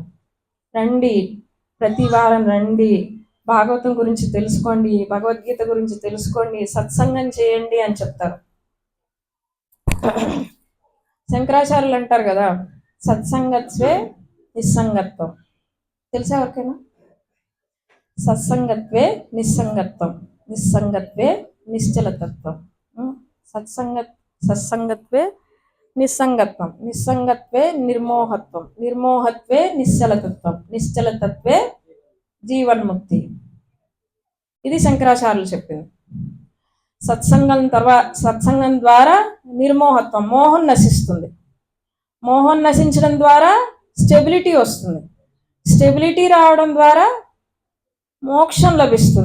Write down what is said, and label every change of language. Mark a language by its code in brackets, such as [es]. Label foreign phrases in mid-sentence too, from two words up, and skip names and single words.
[te] రండి, ప్రతి వారం రండి, భాగవతం గురించి తెలుసుకోండి, భగవద్గీత గురించి తెలుసుకోండి, సత్సంగం చేయండి అని చెప్తారు. శంకరాచార్యులు అంటారు కదా, [sa] సత్సంగత్వే నిస్సంగత్వం. [te] తెలుసా ఎవరికైనా? [sa] సత్సంగత్వే నిస్సంగత్వం, నిస్సంగత్వే నిశ్చలతత్వం. సత్సంగత్వే నిస్సంగత్వం, నిస్సంగత్వే నిర్మోహత్వం, నిర్మోహత్వే నిశ్చలతత్వం, నిశ్చలతత్వే జీవన్ముక్తి. [te] ఇది శంకరాచార్యులు చెప్పింది. సత్సంగం ద్వారా నిర్మోహత్వం, మోహం నశిస్తుంది. మోహం నశించడం ద్వారా స్టెబిలిటీ వస్తుంది. స్టెబిలిటీ రావడం ద్వారా మోక్షం లభిస్తుంది.